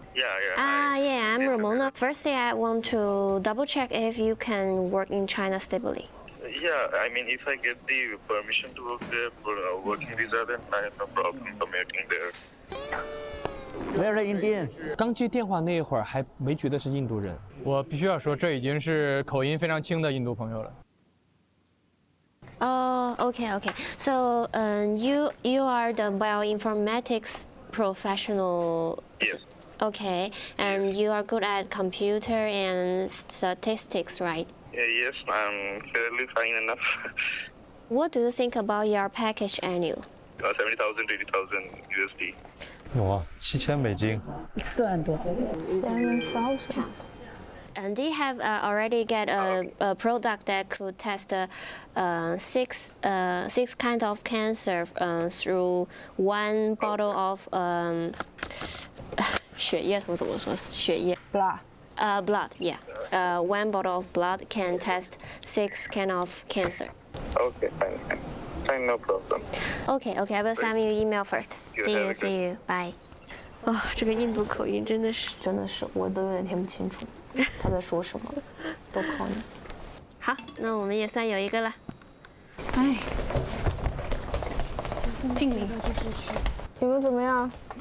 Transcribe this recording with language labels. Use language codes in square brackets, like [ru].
[en] Yeah, I'm Ramona. Firstly, I want to double check if you can work in China stably. Yeah, I mean, if I get the permission to work there for a working visa, then I have no problem commuting there. Very Indian。 [zh] 刚接电话那一会儿还没觉得是印度人，我必须要说，这已经是口音非常轻的印度朋友了。 [en] Okay. So, you are the bioinformatics professional. Yes. Okay, and you are good at computer and statistics, right? Yes, I'm fairly fine enough. What do you think about your package annual? 70,000 to 80,000 USD. [zh] 哇，7000美金，4万多。 [en] 7,000. And they have already get a product that could test six kinds of cancer through one bottle of [zh] 血液图怎么说？血液 [en] blood. Blood, yeah. One bottle of blood can test 6 kinds of cancer. Okay, fine, no problem. Okay. I will send you email first. See you. Bye. [zh] 啊，这个印度口音真的是，我都有点听不清楚他在说什么，都靠你。好，那我们也算有一个了。哎，敬礼。你们怎么样？